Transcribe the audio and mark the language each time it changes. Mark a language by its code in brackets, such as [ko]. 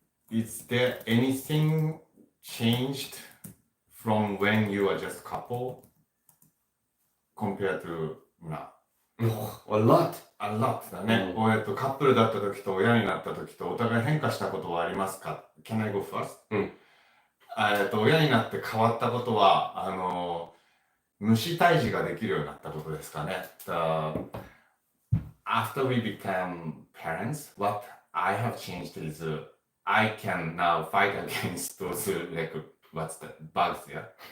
[en] Is there anything changed from when you were just couple compared to now? A lot. A lot [ja] だね。カップルだった時と親になった時とお互い変化したことはありますか？ [en] Can I go first? [ja] 親になって変わったことは、虫退治ができるようになったことですかね。 [en] After we became parents, what I have changed is I can now fight against those like what's the bugs, yeah.